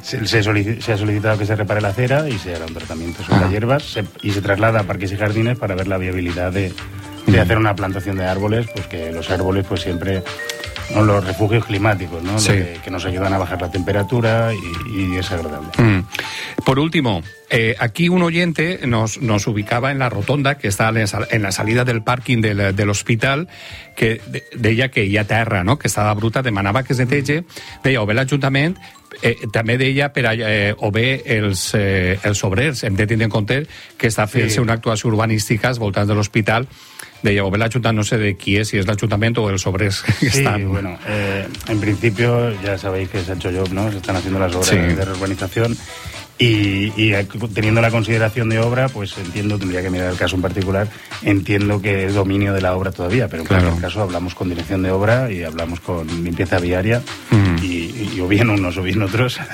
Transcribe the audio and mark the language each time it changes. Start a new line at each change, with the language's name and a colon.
Spanish: Se ha solicitado que se repare la acera y se hará un tratamiento sobre las hierbas y se traslada a parques y jardines para ver la viabilidad de uh-huh, hacer una plantación de árboles, pues que los árboles pues siempre son, ¿no?, los refugios climáticos, ¿no? Sí. Que nos ayudan a bajar la temperatura y es agradable. Uh-huh. Por último... aquí un oyente nos ubicaba en la rotonda que está en la salida del parking del hospital,
Catalan: que deia que hi ha terra, no?, que estava bruta, demanava que es neteje, deia, o bé l'Ajuntament, també deia, o bé els obrers, hem de tindre en compte que està fent-se una actuació urbanística als voltants de l'hospital, deia, o bé l'Ajuntament, no sé de qui és, si és l'Ajuntament o els obrers que estan.
Spanish: Sí, bueno, en principio ya sabéis que es hecho job, ¿no? Se están haciendo las obras de reurbanización. Y teniendo la consideración de obra, pues entiendo, tendría que mirar el caso en particular, entiendo que es dominio de la obra todavía, pero en cualquier caso hablamos con dirección de obra y hablamos con limpieza viaria, y o bien unos o bien otros.